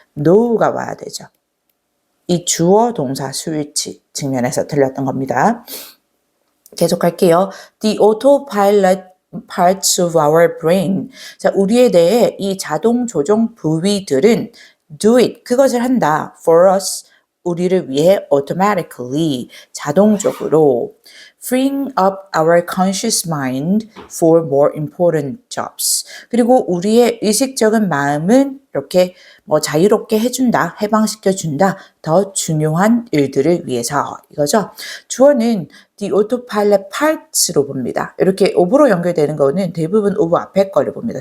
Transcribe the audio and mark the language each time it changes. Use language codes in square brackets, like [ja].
[ko] know가 와야 되죠. 이 주어 동사 스위치 측면에서 틀렸던 겁니다. [en] 계속할게요. The autopilot parts of our brain. [ko] 자, 우리에 대해 이 자동 조종 부위들은 [en] do it, [ko] 그것을 한다. [en] for us, [ko] 우리를 위해 [en] automatically, [ko] 자동적으로 [en] freeing up our conscious mind for more important jobs. [ko] 그리고 우리의 의식적인 마음은 이렇게 자유롭게 해준다, 해방시켜준다, 더 중요한 일들을 위해서 이거죠. 주어는 [en] the autopilot parts [ko] 로 봅니다. 이렇게 of로 연결되는 거는 대부분 of 앞에 거를 봅니다.